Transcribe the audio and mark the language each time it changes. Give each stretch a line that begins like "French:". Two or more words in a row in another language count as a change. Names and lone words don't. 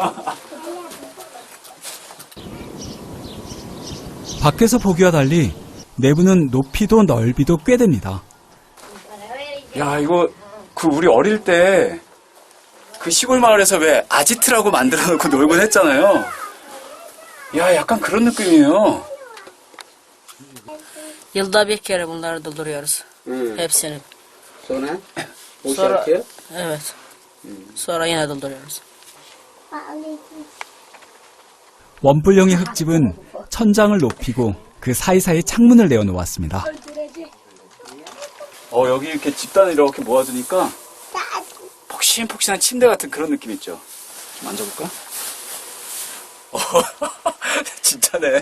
Korean: 밖에서 보기와 달리 내부는 높이도 넓이도 꽤 됩니다. 야, 이거, 우리 어릴 때, 그 시골 마을에서 왜 아지트라고 만들어 놓고 놀곤 했잖아요. 야, 약간 그런 느낌이에요.
Turkish: Yılda bir kere bunları dolduruyoruz. Hepsini. Sonra? Sonra- Boşaltıyor. Evet. Sonra yine dolduruyoruz.
Korean: 원뿔형의 흙집은 천장을 높이고 그 사이사이 창문을 내어 놓았습니다. 여기 이렇게 집단을 이렇게 모아두니까 폭신폭신한 침대 같은 그런 느낌 있죠? 좀 앉아볼까? 진짜네.